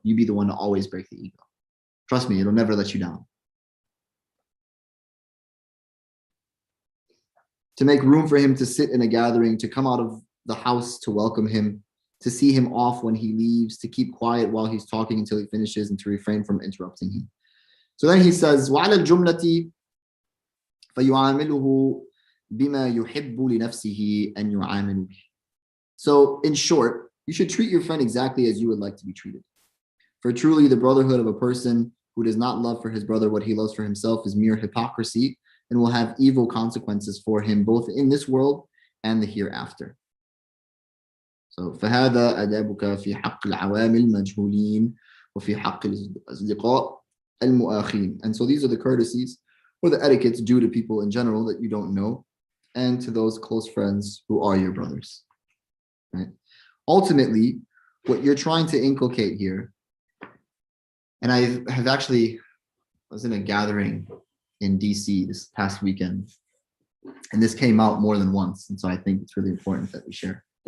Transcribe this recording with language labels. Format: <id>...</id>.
<en>You be the one to always break the ego. Trust me, it'll never let you down. To make room for him to sit in a gathering, to come out of the house to welcome him, to see him off when he leaves, to keep quiet while he's talking until he finishes, and to refrain from interrupting him. So then he says,</en> <ar>وَعَلَى الْجُمْلَةِ فَيُعَامِلُهُ بِمَا يُحِبُّ لِنَفْسِهِ أَنْ يُعَامِلُ بِهِ.</ar> <en>So in short, you should treat your friend exactly as you would like to be treated. For truly the brotherhood of a person who does not love for his brother what he loves for himself is mere hypocrisy, and will have evil consequences for him both in this world and the hereafter. So</en> <ar>فهذا أدابك في حق العوام المجهولين وفي حق الأصدقاء المؤاخين.</ar> <en>And so these are the courtesies or the etiquettes due to people in general that you don't know, and to those close friends who are your brothers. Right? Ultimately, what you're trying to inculcate here, and I was in a gathering in DC this past weekend, and this came out more than once, and so I think it's really important that we share.</en>